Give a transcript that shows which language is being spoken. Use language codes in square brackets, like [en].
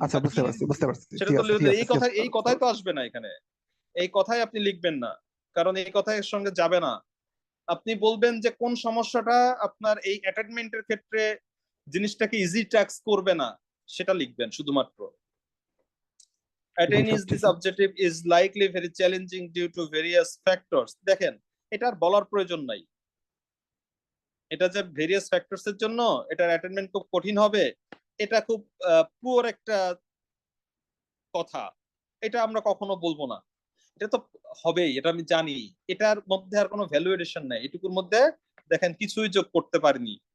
[bn] আচ্ছা বুঝতে পারছি। সেটা তো এই কথাই তো আসবে না এখানে, এই কথাই আপনি লিখবেন না, কারণ এই কথা এর সঙ্গে যাবে না। আপনি বলবেন যে কোন সমস্যাটা আপনার এই অ্যাটেনমেন্টের ক্ষেত্রে জিনিসটাকে ইজি ট্যাক্স করবে না, সেটা লিখবেন শুধুমাত্র। [en] Attaining this objective is likely very challenging due to various factors. [bn] দেখেন, এটা আর বলার প্রয়োজন নাই, এটা যে ভেরিয়াস ফ্যাক্টরস এর জন্য এটার অ্যাটেনমেন্ট খুব কঠিন হবে, এটা খুব পুয়ার একটা কথা, এটা আমরা কখনো বলবো না। এটা তো হবেই, এটা আমি জানি, এটার মধ্যে আর কোনো ভ্যালুয়েশন নাই, এটুকুর মধ্যে দেখেন কিছুই যোগ করতে পারিনি।